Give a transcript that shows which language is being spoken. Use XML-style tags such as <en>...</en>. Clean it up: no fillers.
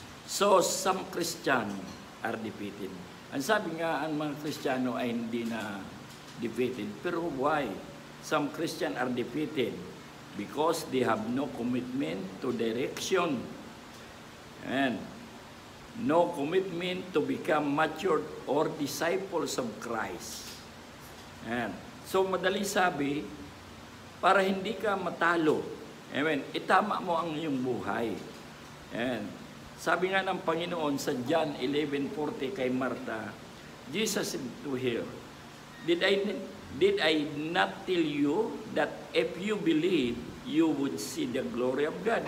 <en>So, some Christians are defeated.</en> <tl>Ang sabi nga, ang mga Kristiyano ay hindi na defeated.</tl> <en>Pero why? Some Christians are defeated because they have no commitment to direction. And no commitment to become matured or disciples of Christ.</en> <tl>And so, madali sabi, para hindi ka matalo, amen, itama mo ang iyong buhay.</tl> <en>And</en> <tl>sabi nga ng Panginoon sa John 11:40 kay Martha,</tl> <en>Jesus said to her, Did I not tell you that if you believe, you would see the glory of God?</en>